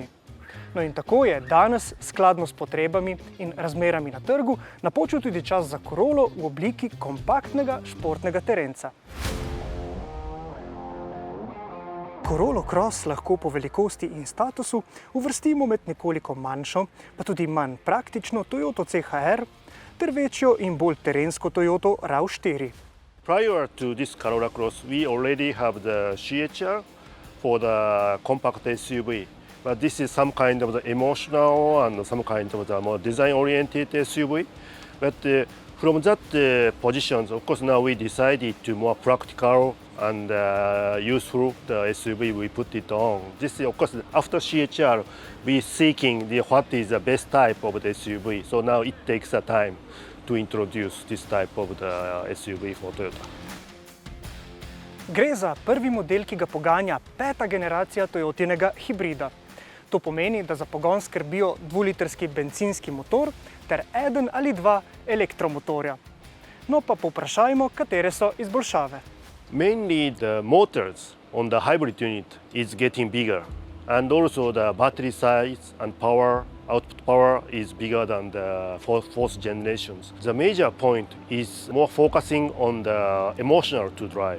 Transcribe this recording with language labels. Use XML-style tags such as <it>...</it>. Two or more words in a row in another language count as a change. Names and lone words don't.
<sl>No in tako je danes, skladno s potrebami in razmerami na trgu, napočil tudi čas za Corollo v obliki kompaktnega športnega terenca. Corolla Cross lahko po velikosti in statusu uvrstimo med nekoliko manjšo, pa tudi manj praktično Toyota CHR ter večjo in bolj terensko Toyota RAV4.</sl> <en>Prior to this Corolla Cross, we already have the CHR for the compact SUV. But this is some kind of the emotional and some kind of the more design-oriented SUV. But from that positions, of course, now we decided to more practical and useful the SUV we put it on. This is, of course, after CHR, we seeking what is the best type of the SUV. So now it takes a time to introduce this type of the SUV for Toyota.</en> <sl>Gre za prvi model, ki ga poganja peta generacija Toyotinega hibrida. To pomeni, da za pogon skrbijo dvulitrski bencinski motor ter eden ali dva elektromotorja. No pa povprašajmo, katere so izboljšave.</sl> <en>Mainly the motors on the hybrid unit is getting bigger, and also the battery size and output power is bigger than the fourth generations. The major point is more focusing on the emotional to drive.</en>